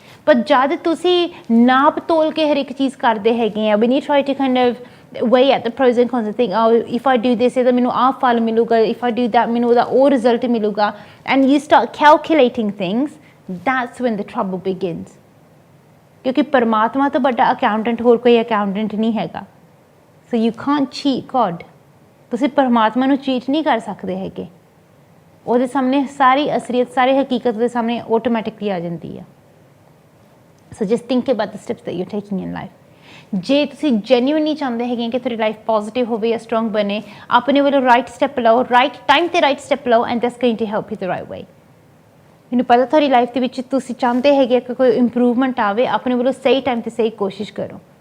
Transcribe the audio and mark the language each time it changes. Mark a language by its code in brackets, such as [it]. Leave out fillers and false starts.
[pa] ਪਰ ਜਦ ਤੁਸੀਂ ਨਾਪ ਤੋਲ ਕੇ ਹਰ ਇੱਕ ਚੀਜ਼ ਕਰਦੇ ਹੈਗੇ ਆ, [en] ਵੀ ਨੀ try to kind of weigh at the pros and cons and think, oh, if I do this [pa] ਤਾਂ ਮੈਨੂੰ ਆਹ ਫਲ ਮਿਲੂਗਾ, [en] if I do that [pa] ਮੈਨੂੰ ਉਹਦਾ ਉਹ ਰਿਜ਼ਲਟ ਮਿਲੂਗਾ, [en] and you start calculating things, that's when the trouble begins। [pa] ਕਿਉਂਕਿ ਪਰਮਾਤਮਾ ਤੋਂ ਵੱਡਾ ਅਕਾਊਂਟੈਂਟ ਹੋਰ ਕੋਈ ਅਕਾਊਂਟੈਂਟ ਨਹੀਂ ਹੈਗਾ। [en] so you can't cheat God। [pa] ਤੁਸੀਂ ਪਰਮਾਤਮਾ ਨੂੰ ਚੀਟ ਨਹੀਂ ਕਰ ਸਕਦੇ ਹੈਗੇ। ਉਹਦੇ ਸਾਹਮਣੇ ਸਾਰੀ ਅਸਲੀਅਤ, ਸਾਰੀ ਹਕੀਕਤ ਦੇ ਸਾਹਮਣੇ ਆਟੋਮੈਟਿਕਲੀ ਆ ਜਾਂਦੀ ਆ। [en] so just think about the steps that you're taking in life। [pa] ਜੇ ਤੁਸੀਂ ਜੈਨੂਇਨਲੀ ਚਾਹੁੰਦੇ ਹੈਗੇ ਕਿ ਤੁਹਾਡੀ ਲਾਈਫ ਪੋਜ਼ਿਟਿਵ ਹੋਵੇ ਜਾਂ ਸਟਰੋਂਗ ਬਣੇ, ਆਪਣੇ ਵੱਲੋਂ ਰਾਈਟ ਸਟੈਪ ਲਓ, ਰਾਈਟ ਟਾਈਮ 'ਤੇ ਰਾਈਟ ਸਟੈਪ ਲਓ, [en] And that's going to help you the right way. [pa] ਮੈਨੂੰ ਪਤਾ ਤੁਹਾਡੀ ਲਾਈਫ ਦੇ ਵਿੱਚ ਤੁਸੀਂ ਚਾਹੁੰਦੇ ਹੈਗੇ ਕਿ ਕੋਈ ਇੰਪਰੂਵਮੈਂਟ ਆਵੇ, ਆਪਣੇ ਵੱਲੋਂ ਸਹੀ ਟਾਈਮ 'ਤੇ ਸਹੀ ਕੋਸ਼ਿਸ਼ ਕਰੋ।